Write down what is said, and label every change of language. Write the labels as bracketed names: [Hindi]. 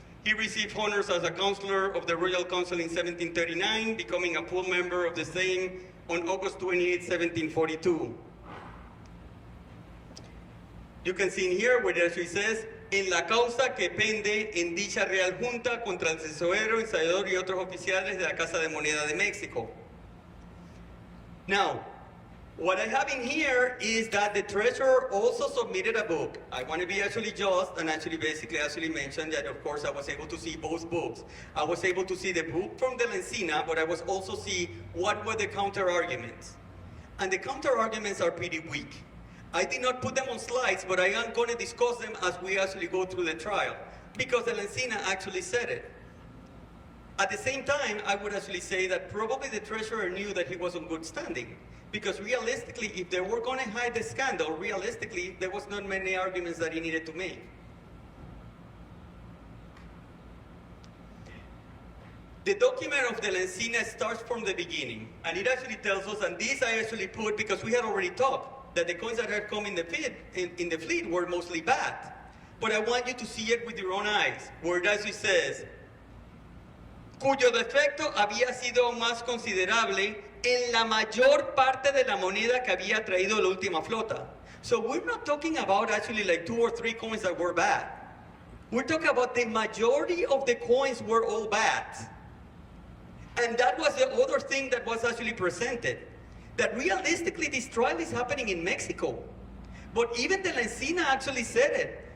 [English] He received honors as a counselor of the Royal Council in 1739, becoming a full member of the same on August 28, 1742. You can see in here where it actually says, [Spanish] en la causa que pende en dicha Real Junta contra el tesorero, ensayador y otros oficiales de la Casa de Moneda de México. [English] Now, what I have in here is that the treasurer also submitted a book. I want to be actually just and actually basically mention that of course I was able to see both books. I was able to see the book from De la Encina, but I was also see what were the counter arguments. And the counter arguments are pretty weak. I did not put them on slides, but I am going to discuss them as we actually go through the trial, because De la Encina actually said it. At the same time, I would actually say that probably the treasurer knew that he was in good standing. Because realistically, if they were going to hide the scandal, realistically, there was not many arguments that he needed to make. The document of De la Encina starts from the beginning, and it actually tells us, and this I actually put because we had already talked, that the coins that had come in the fleet were mostly bad. But I want you to see it with your own eyes, where it actually says, [Spanish] cuyo defecto había sido más considerable en la mayor parte de la moneda que había traído la última flota. [English] So we're not talking about actually like 2 or 3 coins that were bad. We're talking about the majority of the coins were all bad. And that was the other thing that was actually presented. That realistically this trial is happening in Mexico. But even De la Encina actually said it.